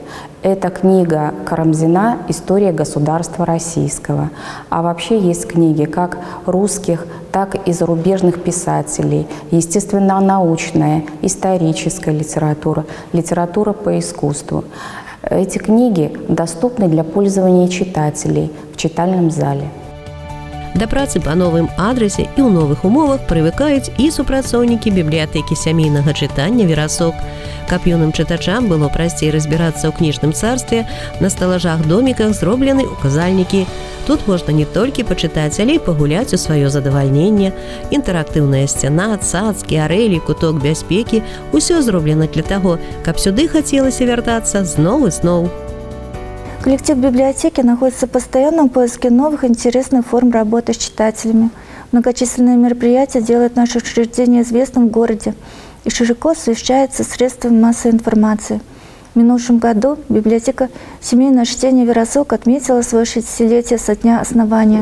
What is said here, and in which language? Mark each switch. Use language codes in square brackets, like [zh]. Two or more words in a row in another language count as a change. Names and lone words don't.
[ru] Это книга Карамзина «История государства российского». А вообще есть книги как русских, так и зарубежных писателей, естественно-научная, историческая литература, литература по искусству. Эти книги доступны для пользования читателей в читальном зале. [be] Да працы па новым адрасе і ў новых умовах прывыкаюць і супрацоўнікі бібліятэкі сямейнага чытання «Верасок». Каб юным чытачам было прасцей разбірацца ў кніжным царстве, на сталажах-доміках зроблены указальнікі. Тут можна не толькі пачытаць, але і пагуляць у сваё задавальненне. Інтэрактыўная сцяна, цацкі, арэлі, куток бяспекі – усё зроблена для таго, каб сюды хацелася вяртацца зноў і зноў. [ru] Коллектив библиотеки находится в постоянном поиске новых интересных форм работы с читателями. Многочисленные мероприятия делают наше учреждение известным в городе и широко освещается средствами массовой информации. В минувшем году библиотека «Семейное чтение «Верасок» отметила свое 60-летие со дня основания.